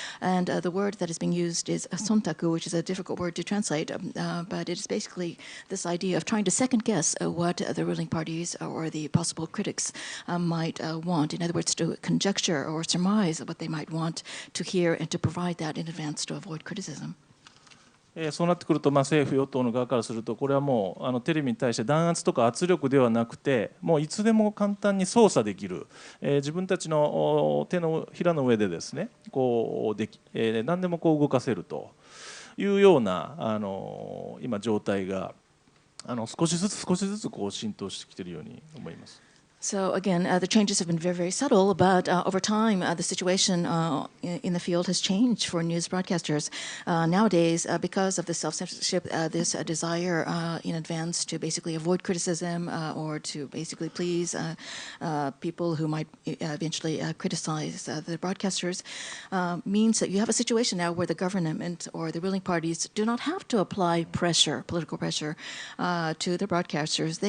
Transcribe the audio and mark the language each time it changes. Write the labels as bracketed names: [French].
[English] And the word that is being used is sontaku, which is a difficult word to translate, but it is basically this idea of trying to second-guess what the ruling parties or the possible critics might want. In other words, to conjecture or surmise what they might want to hear and to provide that in advance to avoid criticism. [Japanese] そうなってくると、政府・与党の側からすると、これはもうテレビに対して弾圧とか圧力ではなくて、もういつでも簡単に操作できる、自分たちの手のひらの上でですね、何でも動かせるというような今状態が少しずつ浸透してきているように思います。 [English] So again, the changes have been very, very subtle, but over time, the situation in the field has changed for news broadcasters. Nowadays, because of the self-censorship, this desire in advance to basically avoid criticism or to basically please people who might eventually criticize the broadcasters, means that you have a situation now where the government or the ruling parties do not have to apply pressure, political pressure, to the broadcasters.